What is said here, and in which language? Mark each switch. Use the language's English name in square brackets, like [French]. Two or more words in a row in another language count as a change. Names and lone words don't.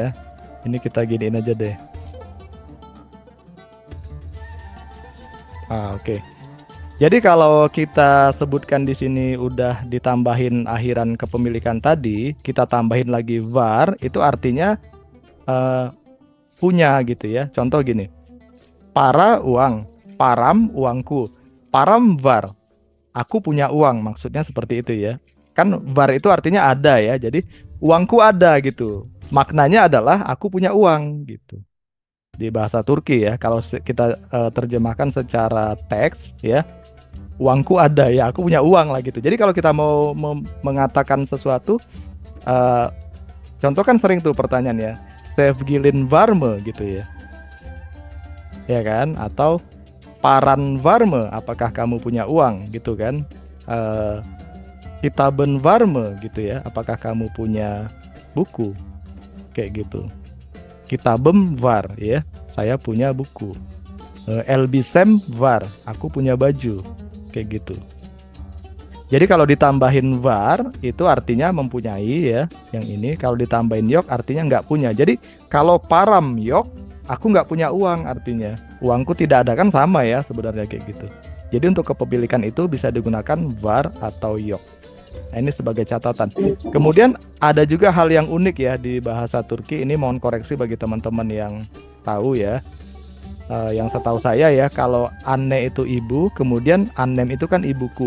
[Indonesian] Ini kita giniin aja deh. Oke. Jadi kalau kita sebutkan di sini udah ditambahin akhiran kepemilikan tadi, kita tambahin lagi var, itu artinya punya gitu ya. Contoh gini, para uang, [Turkish] param uangku, param var, [Indonesian] aku punya uang, maksudnya seperti itu ya. Kan var itu artinya ada ya, jadi uangku ada gitu. Maknanya adalah aku punya uang gitu. Di bahasa Turki ya, kalau kita terjemahkan secara teks ya, uangku ada ya, aku punya uang lah gitu. Jadi kalau kita mau mengatakan sesuatu, contoh kan sering tuh pertanyaan ya, [Turkish] sevgilin var mı [Indonesian] gitu ya, ya kan? [Turkish] Atau paran var mı, [Indonesian] apakah kamu punya uang gitu kan? [Turkish] Kitabın var mı [Indonesian] gitu ya, apakah kamu punya buku, kayak gitu. [Turkish] Kitabım var [Indonesian] ya, saya punya buku. [Turkish] Elbisem var, [Indonesian] aku punya baju, kayak gitu. Jadi kalau ditambahin var itu artinya mempunyai ya, yang ini. Kalau ditambahin yok artinya nggak punya. Jadi kalau [Turkish] param yok, [Indonesian] aku nggak punya uang artinya. Uangku tidak ada, kan sama ya sebenarnya kayak gitu. Jadi untuk kepemilikan itu bisa digunakan var atau yok. Nah, ini sebagai catatan. Kemudian ada juga hal yang unik ya di bahasa Turki. Ini mohon koreksi bagi teman-teman yang tahu ya. Yang setahu saya ya, kalau anne itu ibu, kemudian annem itu kan ibuku.